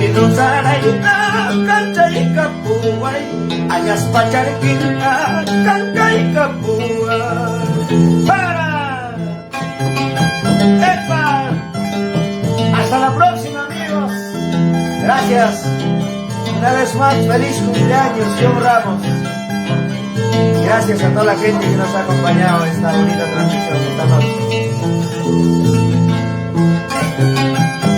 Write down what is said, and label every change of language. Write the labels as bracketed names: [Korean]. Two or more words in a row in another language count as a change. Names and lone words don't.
[Spanish] Sarayna kancay kabuhay, anyas pacar kita kancay kabuhay. Para Epa, hasta la próxima, amigos. Gracias. Una vez más, feliz cumpleaños, John Ramos. Gracias a toda la gente que nos ha acompañado en esta bonita transmisión de esta noche.